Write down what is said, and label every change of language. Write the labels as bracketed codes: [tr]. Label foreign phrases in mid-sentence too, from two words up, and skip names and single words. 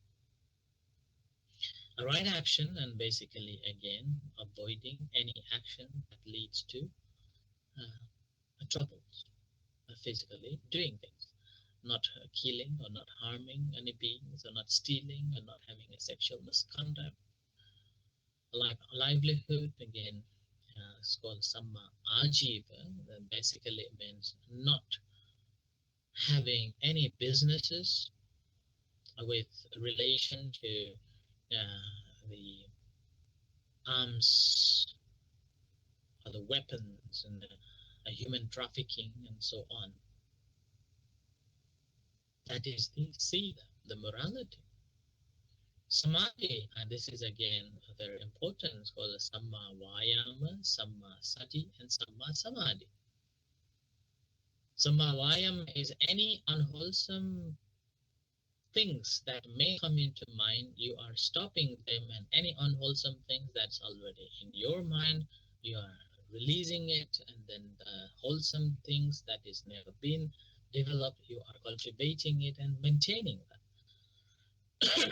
[en] A right action, and basically again avoiding any action that leads to troubles, physically doing things, not killing or not harming any beings, or not stealing, or not having a sexual misconduct. Like livelihood, again, it's called [pi] samma ajiva. [en] That basically means not having any businesses with relation to the arms or the weapons and human trafficking and so on. That is the sila, the morality. Samadhi, and this is again very important, it's called [pi] samma vayama, samma sati, [en] and [pi] samma samadhi. Samma vayama [en] is any unwholesome things that may come into mind, you are stopping them, and any unwholesome things that's already in your mind, you are releasing it, and then the wholesome things that is never been developed, you are cultivating it and maintaining that.